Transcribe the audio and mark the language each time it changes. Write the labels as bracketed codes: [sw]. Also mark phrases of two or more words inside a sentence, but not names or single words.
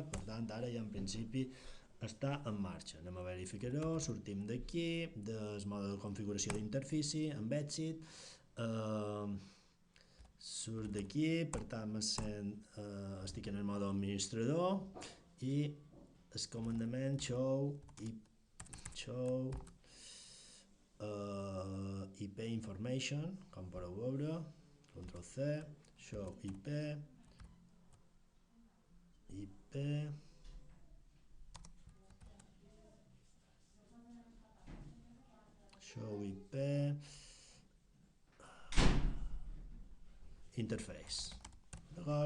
[ca] Per tant, ara ja en principi està en marxa. Anem a verificar-ho, sortim d'aquí, del mode de configuració d'interfície, amb èxit, surt d'aquí, per tant estic en el mode administrador i el comandament show [en] IP information, [ca] com podeu veure, [en] Ctrl C, show IP, show IP, interface, [ca] d'acord?